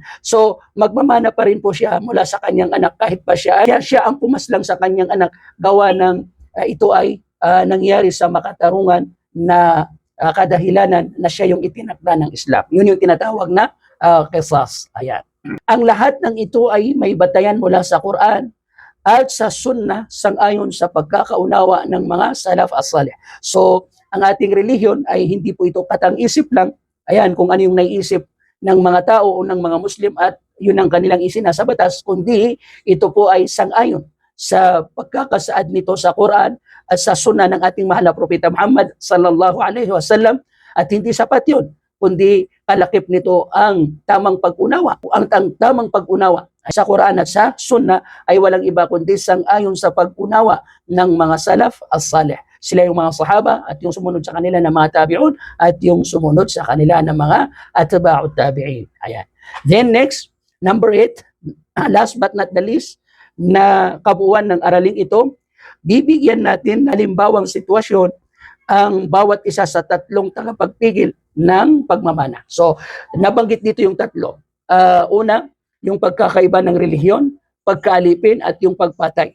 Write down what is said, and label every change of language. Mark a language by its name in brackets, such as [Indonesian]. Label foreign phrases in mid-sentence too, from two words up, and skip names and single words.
[Filipino] So, magmamana pa rin po siya mula sa kanyang anak kahit pa siya ang pumaslang sa kanyang anak gawa ng ito ay nangyari sa makatarungan na kadahilanan na siya yung itinakda ng Islam. Yun yung tinatawag na qisas. Ayan. Ang lahat ng ito ay may batayan mula sa Quran at sa Sunnah sang-ayon sa pagkakaunawa ng mga [Arabic] salaf as-salih. [Filipino] So, ang ating relihiyon ay hindi po ito katang-isip lang. Ayan, kung ano yung naiisip ng mga tao o ng mga Muslim at yun ang kanilang isinasa batas, kundi ito po ay sang-ayon sa pagkakasaad nito sa Quran at sa Sunnah ng ating mahal na Propeta Muhammad [Arabic] sallallahu alaihi wasallam. [Filipino] At hindi sapat yun, kundi kalakip nito ang tamang pag-unawa. Ang tamang pag-unawa sa Quran at sa Sunnah ay walang iba kundi sang-ayon sa pag-unawa ng mga [Arabic] salaf as-salih. [Filipino] Sila yung mga sahaba at yung sumunod sa kanila na mga tabi'un at yung sumunod sa kanila na mga [Arabic] atba'ut tabi'in. [Filipino] Ayan. [English] Then next, number 8, last but not the least, [Filipino] na kabuuan ng araling ito, bibigyan natin halimbawang sitwasyon ang bawat isa sa tatlong tagapagpigil ng pagmamana. So, nabanggit dito yung tatlo. Una, yung pagkakaiba ng relihiyon, pagkaalipin at yung pagpatay.